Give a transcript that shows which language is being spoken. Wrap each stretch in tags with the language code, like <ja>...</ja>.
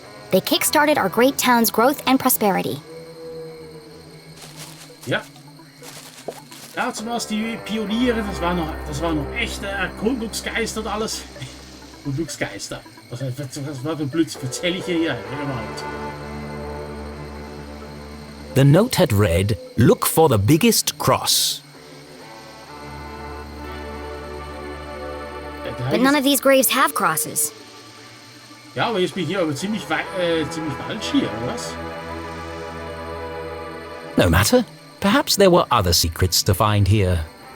<en>They kick-started our great town's growth and prosperity.</en> <de>Ja. Ja, zuerst die Pioniere, das war noch echte Erkundungsgeister und alles. Erkundungsgeister. Was war für ein Blödsinn? Erzähl ich hier überhaupt.</de> <en>The note had read, "Look for the biggest cross." But none of these graves have crosses.</en> <de>Ja, aber jetzt bin ich hier aber ziemlich falsch hier, oder was?</de> <en>No matter. Perhaps there were other secrets to find here.</en>